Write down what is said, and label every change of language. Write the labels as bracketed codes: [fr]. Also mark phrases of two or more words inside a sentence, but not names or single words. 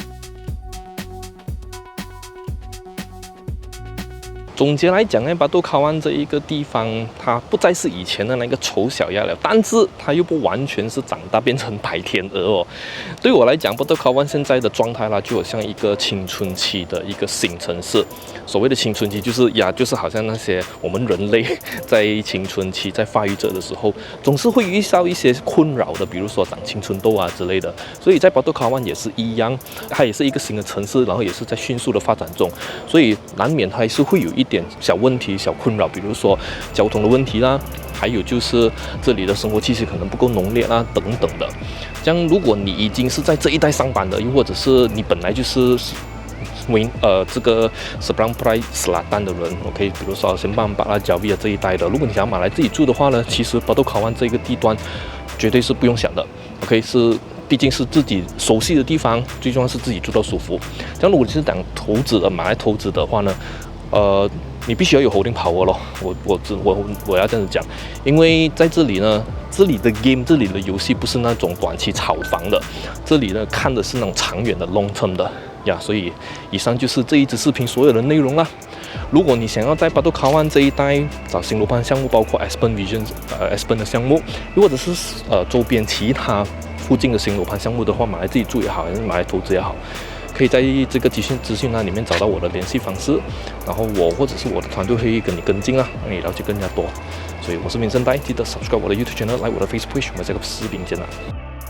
[zh] 總結來講呢，巴杜卡灣這一個地方，它不再是以前的那個醜小鴨了，但是它又不完全是長大變成白天鵝哦。對我來講，巴杜卡灣現在的狀態啦，就好像一個青春期的一個新城市。所謂的青春期，就是好像那些我們人類在青春期在發育着的時候，總是會遇到一些困擾的，比如說長青春痘啊之類的。所以在巴杜卡灣也是一樣，它也是一個新的城市，然後也是在迅速的發展中，所以難免它還是會有一點小問題、小困擾，比如說交通的問題啦，還有就是這裡的生活氣息可能不夠濃烈啦，等等的。這樣，如果你已經是在這一帶上班的，又或者是你本來就是這個 Seberang Perai Selatan 的人 ，OK， 比如說Sembawang Park啦、Jawi 這一帶的，如果你想要買來自己住的話呢，其實巴杜卡灣這個地段絕對是不用想的 ，OK， 畢竟是自己熟悉的地方，最重要是自己住到舒服。這樣，如果你是想投資的買來投資的話呢，你必須要有 [en] holding power [zh] 咯，我要這樣子講，因為在這裡呢，這裡的 game， 這裡的遊戲不是那種短期炒房的，這裡呢看的是那種長遠的 [en] long term [zh] 的呀。所以以上就是這一支視頻所有的內容啦。如果你想要在巴杜卡灣這一帶找新樓盤項目，包括 Aspen Vision、Aspen 的項目，又或者是周邊其他附近的新樓盤項目的話，買來自己住也好，還是買來投資也好，可以在這個資訊欄裡面找到我的聯繫方式，然後我或者是我的團隊會跟你跟進啊，讓你了解更加多。所以我是Vincent Dai，記得 subscribe 我的 [en] YouTube channel， [zh] 來我的 [en] Facebook page， [zh] 我們這個視頻見啦。